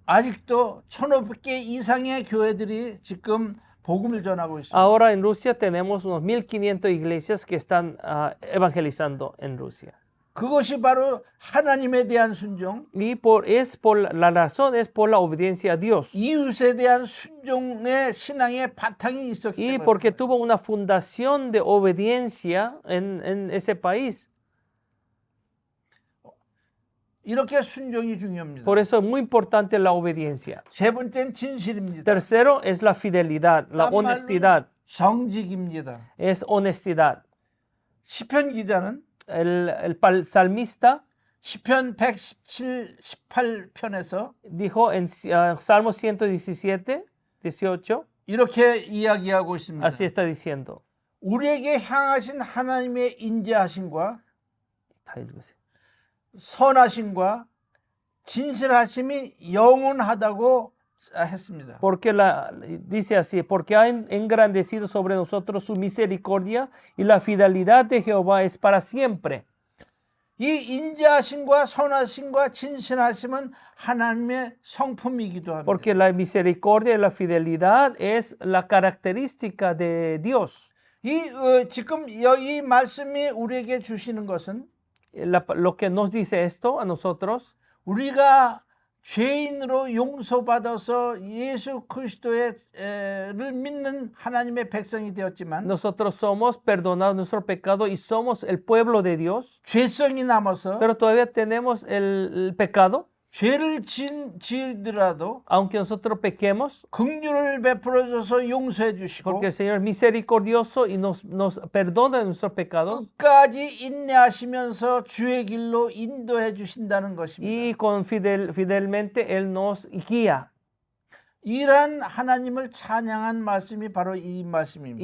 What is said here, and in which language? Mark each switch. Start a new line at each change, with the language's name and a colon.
Korean: 아직도 1,500개 이상의 교회들이 지금 복음을 전하고 있습니다.
Spanish: ahora en Rusia tenemos unos 1,500 iglesias que están evangelizando en Rusia.
Korean: 그것이 바로 하나님에 대한 순종,
Spanish: Y la razón es por la obediencia a Dios.
Korean: 이웃에 대한 순종의 신앙의 바탕이 있었기
Spanish: Y
Korean: 때문에
Spanish: porque tuvo una fundación de obediencia en ese país.
Korean: 이렇게 순종이 중요합니다.
Spanish: Por eso es muy importante la obediencia.
Korean: 세 번째는 진실입니다.
Spanish: Tercero es la fidelidad, la
Korean: 딴 말로
Spanish: honestidad.
Korean: 정직입니다.
Spanish: Es honestidad.
Korean: 시편 기자는
Spanish: El salmista
Korean: 시편 117, 18편에서
Spanish: dijo en Salmo 117, 18,
Korean: 이렇게 이야기하고 있습니다.
Spanish: así está diciendo.
Korean: 우리에게 향하신 하나님의 인자하심과 다 읽으세요. 선하심과 진실하심이 영원하다고 했습니다.
Spanish: Porque dice así, porque ha engrandecido sobre nosotros su misericordia y la fidelidad de Jehová es para siempre.
Korean: 이 인자하심과 선하심과 진실하심은 하나님의 성품이기도 합니다.
Spanish: Porque la misericordia y la fidelidad es la característica de Dios.
Korean: 지금 이 말씀이 우리에게 주시는 것은
Spanish: Lo que nos dice esto a nosotros,
Korean: 우리가 죄인으로 용서받아서 예수 그리스도를 믿는 하나님의 백성이 되었지만
Spanish: nosotros somos perdonados nuestro pecado y somos el pueblo de Dios,
Korean: 죄성이 남아서
Spanish: pero todavía tenemos el pecado,
Korean: 죄를 지으더라도
Spanish: aunque nosotros pequemos,
Korean: 긍휼을 베풀어줘서 용서해 주시고
Spanish: porque el Señor es misericordioso y nos perdona nuestros pecados.
Korean: 끝까지 인내하시면서 주의 길로 인도해 주신다는 것입니다.
Spanish: Y fidelmente Él nos guía.
Korean: 이러한 하나님을 찬양한 말씀이 바로 이 말씀입니다.